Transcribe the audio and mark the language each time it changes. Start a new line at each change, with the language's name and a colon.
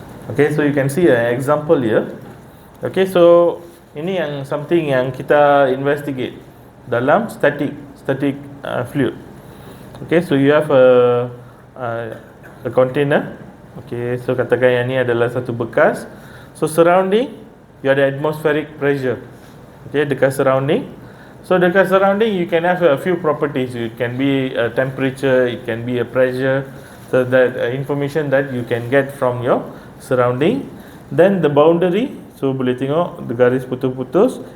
English: Okay, so you can see an example here. Okay, so
Malay: ini yang something yang kita investigate dalam
English: static fluid. Okay, so you have a container.
Malay: Okay, so katakan yang ni adalah satu bekas.
English: So surrounding, you ada atmospheric pressure. Okay, dekat surrounding. So dekat surrounding you can have a few properties. It can be a temperature, it can be a pressure. So that information that you can get from your surrounding. Then the boundary, so
Malay: boleh tengok
English: the
Malay: garis putus-putus.